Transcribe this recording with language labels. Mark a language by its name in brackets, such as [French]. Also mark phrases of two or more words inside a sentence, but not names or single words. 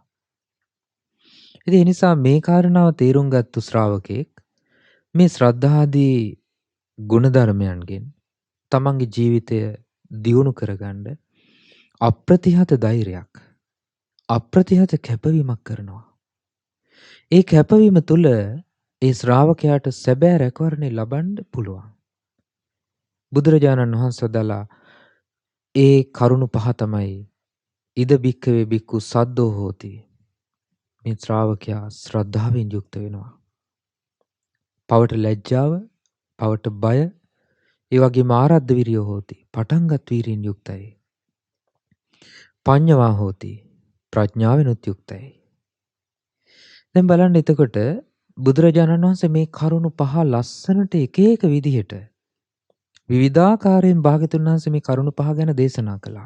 [Sinhala] ඉතින් ඒ නිසා මේ කාරණාව තේරුම් ගත්තු ශ්‍රාවකෙක් මේ ශ්‍රද්ධාදී ගුණධර්මයන්ගෙන් තමන්ගේ ජීවිතය දියුණු කරගන්න අප්‍රතිහත ධෛර්යයක් අප්‍රතිහත කැපවීමක් කරනවා. ඒ කැපවීම තුළ ඒ ශ්‍රාවකයාට සැබෑ රැකවරණය ලබන්න පුළුවන්. බුදුරජාණන් වහන්සේ වදාලා ඒ කරුණු පහ තමයි [Pali] ඉද බික්කවේ බික්කු සද්දෝ හෝති. [Sinhala] මේ ශ්‍රාවකයා ශ්‍රද්ධාවෙන් යුක්ත වෙනවා. පවට ලැජ්ජාව, පවට බය, ඒ වගේම [Pali] ආරද්ධ විරියෝ හෝති. [Sinhala] පටන්ගත් වීරියෙන් යුක්තයි. [Pali] පඤ්ඤවා හෝති. [Sinhala] ප්‍රඥාවෙනුත් යුක්තයි. දැන් බලන්න එතකොට බුදුරජාණන් වහන්සේ මේ කරුණු පහ ලස්සනට එක එක විදිහට විවිධාකාරයෙන් භාග්‍යතුන් වහන්සේ මේ කරුණු පහ ගැන දේශනා කළා.